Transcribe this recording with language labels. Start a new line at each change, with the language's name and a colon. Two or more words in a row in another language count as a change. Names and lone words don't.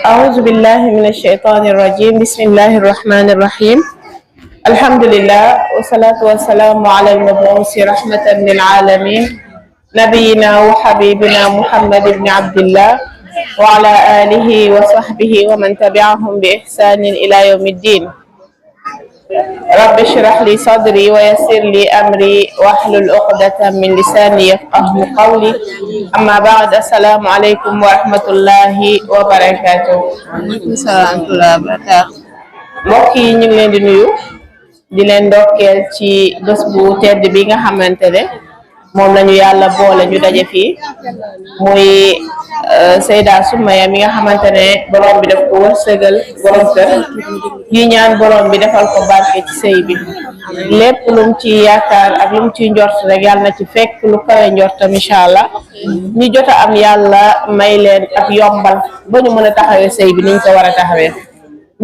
Arabic: أعوذ بالله من الشيطان الرجيم بسم الله الرحمن الرحيم الحمد لله والصلاة والسلام على المبعوث رحمة للعالمين نبينا وحبيبنا محمد بن عبد الله وعلى آله وصحبه ومن تبعهم بإحسان إلى يوم الدين رب اشرح لي صدري ويسر لي أمري واحلل عقدة من لساني يفقه قولي أما بعد السلام عليكم ورحمة الله وبركاته. وعليكم السلام ورحمة الله.
Wolof: mbokk yi ñu ngi leen di nuyu di leen ndokkeel ci bés bu tedd bi nga xamante ne moom lañu yàlla boole ñu daje fii muy Seyda Soumaya mi nga xamante ne borom bi daf ko wërsëgal borom kër yi ñaan borom bi defal ko barke ci sëy bi lépp lum ci yaakaar ak lum ci njort rek yàlla na ci fekk lu kawe njortam
Arabic: إن شاء الله
Wolof: ñi jot a am yàlla may leen ak yombal ba ñu mën a taxawee sëy bi niñ ko war a taxawee ñi